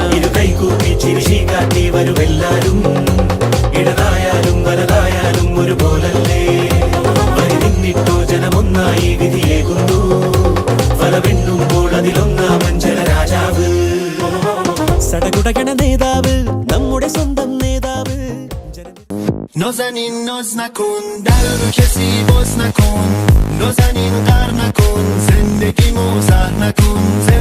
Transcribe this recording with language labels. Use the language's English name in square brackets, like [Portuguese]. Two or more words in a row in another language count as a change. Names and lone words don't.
[Malayalam] ഇരു കൈകൂപ്പി ചിരിശി കാട്ടി വരുമെല്ലാരും, ഇടതായാലും വലതായാലും ഒരുപോലല്ലേ. വരി നിന്നിട്ടോ ജനമൊന്നായി വിധിയേകുന്നു, ഫലമെണ്ണുമ്പോൾ അതിലൊന്നാമൻ ജനരാജാവ്. സടകുടകണ നേതാവ്, നമ്മുടെ സ്വന്തം നേതാവ്. [Persian] نازنین ناز نکن، در رو کسی باز نکن، نازنین قهر نکن، زندگی موزه نکن.